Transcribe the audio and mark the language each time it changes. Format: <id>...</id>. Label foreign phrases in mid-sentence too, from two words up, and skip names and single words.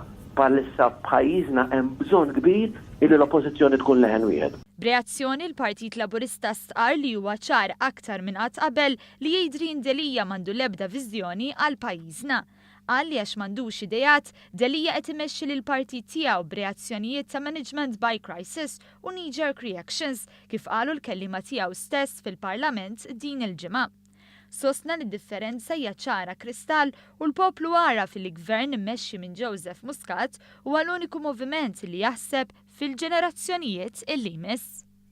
<mt>Bħalissa f'pajjiżna hemm bżonn kbir illi l-oppożizzjoni tkun leħen wieħed. B'reazzjoni l-Partit Laburista stqar li huwa ċar aktar minn qatt qabel li Adrian Delija m'għandu l-ebda viżjoni għal pajjiżna. Qal li għax m'għandux idejat, Delija qed imexxi lil partit tiegħu b'reazzjonijiet ta'</mt> <en>management by crisis</en> <mt>u</mt> <en>knee-jerk reactions</en> <mt>kif qalu l-kelliema tiegħu stess fil-Parlament din il-ġimgħa. Sostna li d-differenza hija ċara kristall u l-poplu ara fil-gvern immexxi minn Joseph Muscat huwa l-uniku moviment li jaħseb fil-ġenerazzjonijiet illi jmiss.</mt>